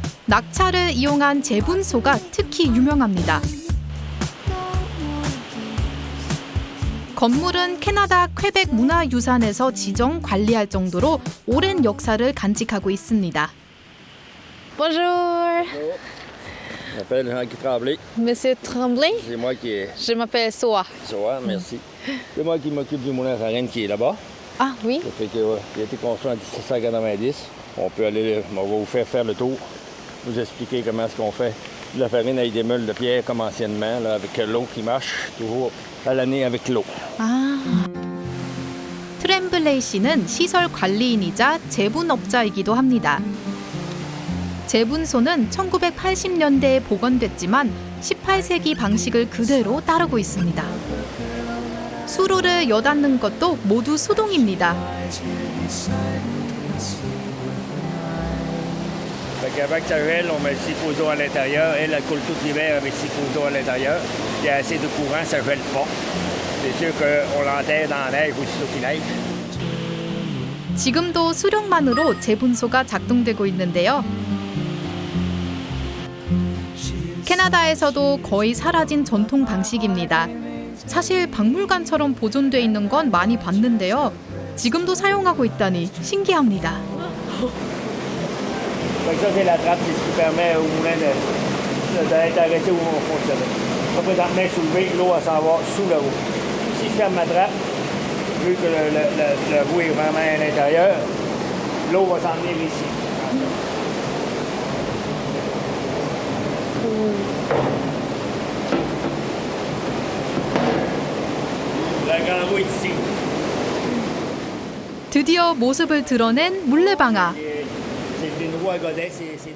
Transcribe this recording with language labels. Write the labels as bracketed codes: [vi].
[ko] 낙차를 이용한 제분소가 특히 유명합니다. 건물은 캐나다 퀘벡 문화유산에서 지정 관리할 정도로 오랜 역사를 간직하고 있습니다. [fr] Bonjour. Je m'appelle Jean-Guy Tremblay. Monsieur Tremblay? C'est moi qui est. Je m'appelle Soa. Soa, merci. C'est moi qui m'occupe du moulin à farine qui est là-bas. Ah oui? Ça fait que, il a été construit en 1790. On peut aller, on va vous faire le tour, vous expliquer comment est-ce qu'on fait de la farine avec des meules de pierre comme anciennement, là, avec l'eau qui marche, toujours à l'année avec l'eau. [ko] 트렘블레이 씨는 시설 관리인이자 제분업자이기도 합니다. 제분소는 1980년대에 복원됐지만 18세기 방식을 그대로 따르고 있습니다. 수로를 여닫는 것도 모두 수동입니다. [fr] Avec sa ruelle, on met le ciposo à l'intérieur. Elle coule tout l'hiver avec le ciposo à l'intérieur. Il y a assez de courant, ça ne gèle pas. C'est sûr qu'on l'enterre dans la neige aussitôt qu'il neige. [ko] 지금도 수력만으로 제분소가 작동되고 있는데요. 캐나다에서도 거의 사라진 전통 방식입니다. 사실 박물관처럼 보존돼 있는 건 많이 봤는데요. 지금도 사용하고 있다니 신기합니다. [fr] Donc ça, c'est la trappe, c'est ce qui permet au moulin d'être arrêté où on fonctionne. Ça peut être main soulevée, l'eau va s'en va sous le roue. Si je ferme ma trappe, vu que le roue est vraiment à l'intérieur, l'eau va s'en venir ici. La grande roue est ici. [ko] 드디어 모습을 드러낸 물레방아. [fr] C'est une roue à godet, c'est...